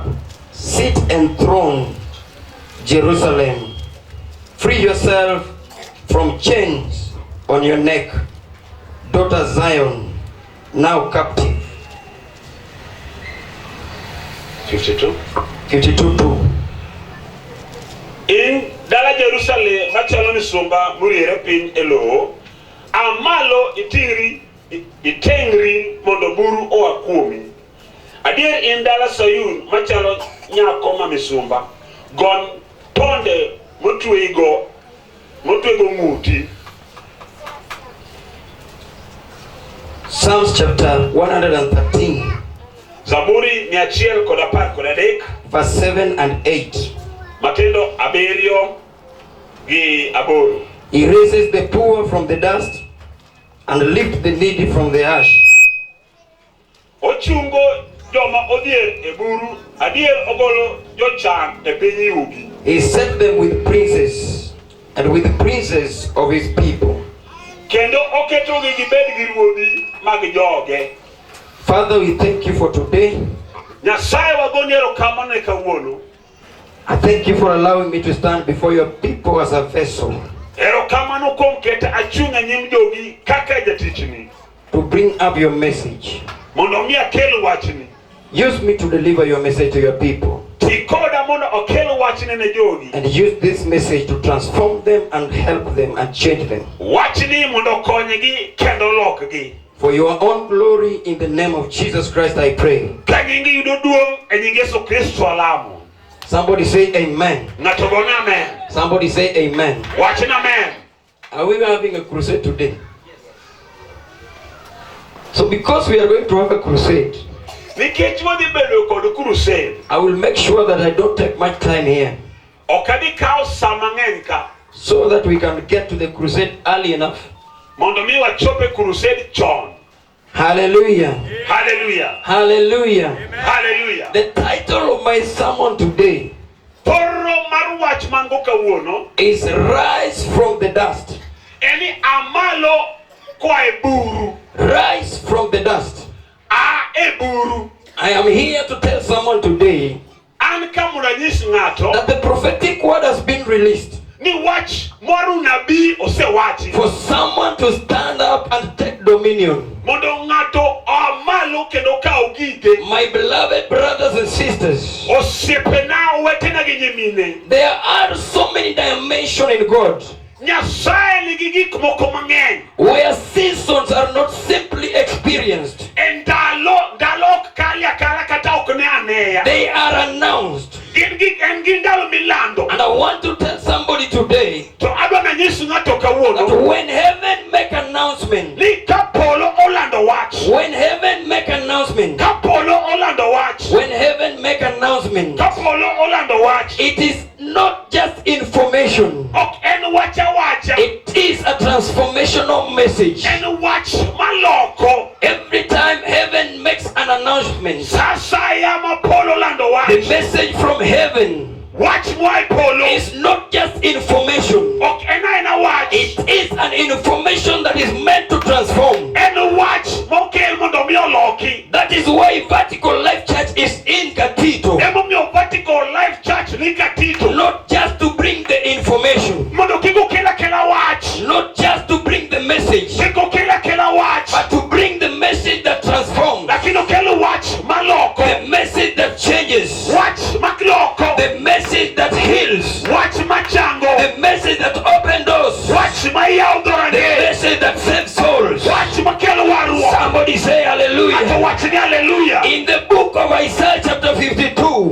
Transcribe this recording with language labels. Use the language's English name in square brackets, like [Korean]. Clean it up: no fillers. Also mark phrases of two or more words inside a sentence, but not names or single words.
[English] Sit enthroned, Jerusalem. Free yourself from chains on your neck, daughter Zion, now captive. 52. 52:2. [Luo (Kenya and Tanzania)] In dala Jerusalem machalo misumba muriere piny elo amalo itengri mondo buru oa kuomi. Adier in dala Sayun machalo nyako ma misumba gon tonde motwego ng'uti. [English] Psalms chapter 113. [Luo (Kenya and Tanzania)] Zaburi 113 [English] verse 7 and 8. [Luo (Kenya and Tanzania)] Matindo abiriyo gi aboro. [English] He raises the poor from the dust and lifts the needy from the ash. [Luo (Kenya and Tanzania)] Ochungo joma odhier e buru, adier ogolo jochan e piny yugi. [English] He set them with princes and with the princes of his people. [Luo (Kenya and Tanzania)] Kendo oketogi gibed gi ruodhi mag joge. [English] Father, we thank you for today. [Luo (Kenya and Tanzania)] Nyasaye wagoni erokamano ne kawuono. [English] I thank you for allowing me to stand before your people as a vessel. [Luo (Kenya and Tanzania)] Erokamano kuom keta achung' e nyim jogi kaka jatichni. [English] To bring up your message. [Luo (Kenya and Tanzania)] Mondo mi akel wachni. [English] Use me to deliver your message to your people. [Luo (Kenya and Tanzania)] Ti koda mondo okel wachni ne jogi. [English] And use this message to transform them and help them and change them. [Luo (Kenya and Tanzania)] Wachni mondo konygi kendo lokgi. [English] For your own glory, in the name of Jesus Christ, I pray. [Luo (Kenya and Tanzania)] Ka nyingi yudo duong' e nying Yesu Kristo alamo. [English] Somebody say amen. [Luo (Kenya and Tanzania)] Ng'ato gone amen. [English] Somebody say amen. [Luo (Kenya and Tanzania)] Wachni amen. [English] Are we having a crusade today? So because we are going to have a crusade, [Luo (Kenya and Tanzania)] Nikech wadhi bedo kod crusade. [English] I will make sure that I don't take much time here, [Luo (Kenya and Tanzania)] Okadi kao sa mang'eny ka. [English] so that we can get to the crusade early enough. [Luo (Kenya and Tanzania)] Mondo mi wachope crusade chon. [English] Hallelujah. [Luo (Kenya and Tanzania)] Hallelujah. [English] Hallelujah. [Luo (Kenya and Tanzania)] Hallelujah. [English] The title of my sermon today [Luo (Kenya and Tanzania)] Poro mar wach mango kawuono [English] is Rise from the Dust. [Luo (Kenya and Tanzania)] eni amalo kwa e buru. [English] Rise from the dust. [Luo (Kenya and Tanzania)] A e buru. [English] I am here to tell someone today [Luo (Kenya and Tanzania)] An ka mondo anyis ng'ato [English] that the prophetic word has been released [Luo (Kenya and Tanzania)] ni wach moru nabii osewachi. [English] for someone to stand up and take dominion. [Luo (Kenya and Tanzania)] Mondo ng'ato amalo kendo kaw gige. [English] My beloved brothers and sisters, [Luo (Kenya and Tanzania)] Osiepena wetena gi nyimine. [English] there are so many dimensions in God [Luo (Kenya and Tanzania)] Nyasaye nigi gik moko mang'eny. [English] where seasons are not simply experienced. [Luo (Kenya and Tanzania)] Ndalo ok kali akala kata ok ne aneya. [English] They are announced. [Luo (Kenya and Tanzania)] En gi ndalo milando. [English] And I want to tell somebody today [Luo (Kenya and Tanzania)] To adwa na nyis ng'ato [English] that [Luo (Kenya and Tanzania)] kawuono [English] when heaven make announcement, [Luo (Kenya and Tanzania)] ni ka polo olando wach. [English] when heaven make announcement, [Luo (Kenya and Tanzania)] Ka polo olando wach. [English] when heaven make announcement, [Luo (Kenya and Tanzania)] Ka polo olando wach. [English] it is not just information. [Luo (Kenya and Tanzania)] Ok en wacha wacha. [English] It is a transformational message. [Luo (Kenya and Tanzania)] En wach maloko. [English] Every time heaven makes an announcement, [Swahili] Sasa ya [Luo (Kenya and Tanzania)] mapolo olando [English] the [Luo (Kenya and Tanzania)] wach. [English] message from heaven [Luo (Kenya and Tanzania)] Wach moa e polo. [English] is not just information. [Luo (Kenya and Tanzania)] Ok en aena wach. [English] It is an information that is meant to transform. [Luo (Kenya and Tanzania)] En wach mokel mondo mi oloki. [English] That is why Vertical Life Church is in Gatito. [Luo (Kenya and Tanzania)] Emomiyo Vertical Life Church ni Gatito. [English] Not just to bring the information, [Luo (Kenya and Tanzania)] Mondo kik okel akela wach. [English] not just to bring the message, [Luo (Kenya and Tanzania)] Kik okel akela wach. [English] but to bring the message that transforms, [Luo (Kenya and Tanzania)] Lakini okel wach maloko. [English] the message that changes, [Luo (Kenya and Tanzania)] Wach maloko. [English] the message that heals, [Luo (Kenya and Tanzania)] Wach machango. [English] the message that opens doors, [Luo (Kenya and Tanzania)] Wach mayawo [English] the [Luo (Kenya and Tanzania)] dhorangeye. [English] message that saves souls. [Luo (Kenya and Tanzania)] Wach makelo warruok. [English] Somebody say [Luo (Kenya and Tanzania)] Ato [English] hallelujah. [Luo (Kenya and Tanzania)] wach ni hallelujah. [English] In the book of Isaiah chapter 52,